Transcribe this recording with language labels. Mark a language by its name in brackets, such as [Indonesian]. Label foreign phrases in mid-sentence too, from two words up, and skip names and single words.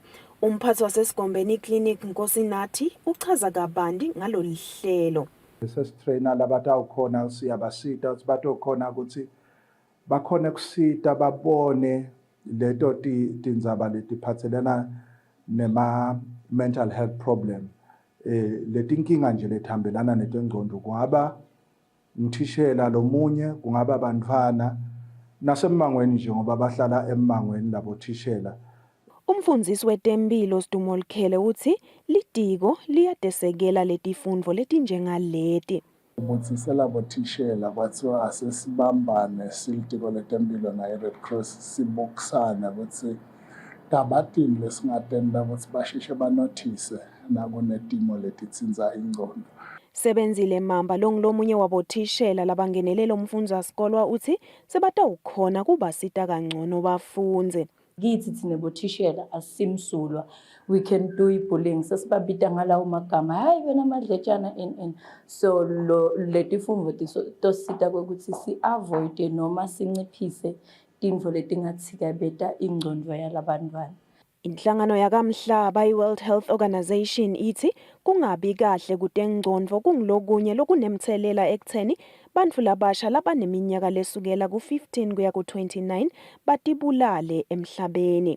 [Swati] Umphathi wasesigombeni iclinic Nkosinathi uchaza kabanti ngalolu hlelo. Sesitrainer labatawukhona siyabasita ukuthi batokhona ukuthi bakhona kusita babone leto tindzaba letiphatselana nema [English] mental health problem. [Swati] Letinkinga nje lethambelana netengcondvo kungaba umthishela lomunye kungaba abantwana nasemangweni nje ngoba bahlala emangweni labothishela. Umfundisi wetempilo Sidumo Likhele uthi litiko liyadesekela letifundvo letinjengaleti. Ubutsisela bothishela kwathiwa asesibambane silitiko letempilo naye Red Cross sibukisana ukuthi tabatini lesingatenda ukuthi basheshe banothise nakunetimo letitsinza ingcondo. Sebenzile Mamba lomunye wabothishela labangenelela umfundasikolo uthi sebatawukhona kubasita kangcono bafundze. Kithi thina bothishela asimsulwa, [English] we can do [Swati] ibullying sesibabita ngalawo magama hayi wena madletshana so letifundvo tosita ukuthi si avoid noma sinciphise tintfo letingatsikabeta ingcondvo yalabantwana. Inhlangano yakamhlaba iWorld Health Organization ithi kungabi kahle kutengcondvo kungilokunye lokunemthelela ekutheni bantfu labasha labaneminyaka lesukela ku15 kuya ku29 batibulale emhlabeni.